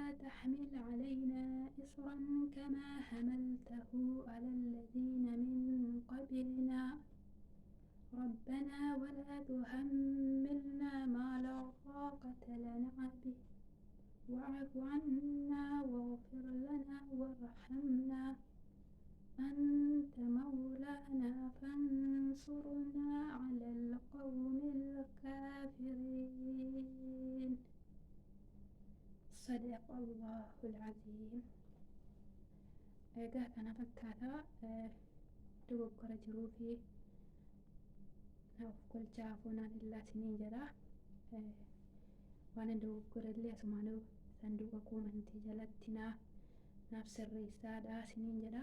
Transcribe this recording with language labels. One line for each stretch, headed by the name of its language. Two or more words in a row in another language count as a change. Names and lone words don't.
Arabic: تحمل علينا إصرا كما حملته على الذين من قبلنا ربنا ولا تحملنا ما لا طاقة لنا به واعف عنا واغفر لنا وارحمنا أنت مولانا فانصرنا على القوم الكافرين. صدق الله العظيم.
Oromo: Egaa kana fakkaata dogoggora jiruu fi naaf kolchaa foonaan illaa isiniin jedha. Waan dogoggora illee asumaanuu sanduuqa koomantii jalatti naaf sirreessaadha isiniin jedha.